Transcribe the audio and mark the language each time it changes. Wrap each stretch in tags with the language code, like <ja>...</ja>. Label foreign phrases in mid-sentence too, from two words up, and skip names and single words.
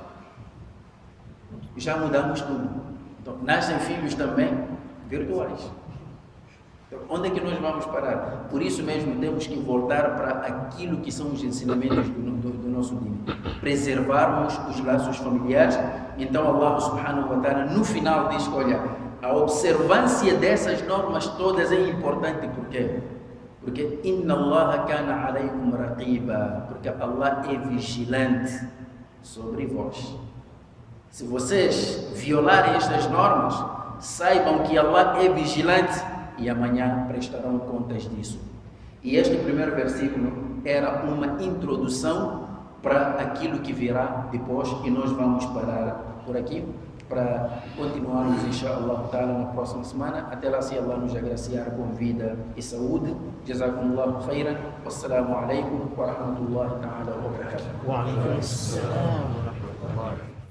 <pt>Já mudamos tudo. Então, nascem filhos também virtuais. Então, onde é que nós vamos parar? Por isso mesmo temos que voltar para aquilo que são os ensinamentos do nosso dia. Preservarmos os laços familiares. Então</pt> <ar>الله سبحانه وتعالى</ar> <pt>no final diz, olha, a observância dessas normas todas é importante. Por quê?</pt> <ar>Porque إن الله كان عليكم رقيبا,</ar> <pt>porque Allah é vigilante sobre vós. Se vocês violarem estas normas, saibam que Allah é vigilante e amanhã prestarão contas disso. E este primeiro versículo era uma introdução para aquilo que virá depois, e nós vamos parar por aqui para continuarmos,</pt> <ar>إن شاء الله تعالى,</ar> <pt>na próxima semana. Até lá, se Allah nos agraciar com vida e saúde.</pt> <ar>جزاكم الله خيرا والسلام عليكم ورحمة الله تعالى وبركاته. وعليكم السلام ورحمة الله.</ar>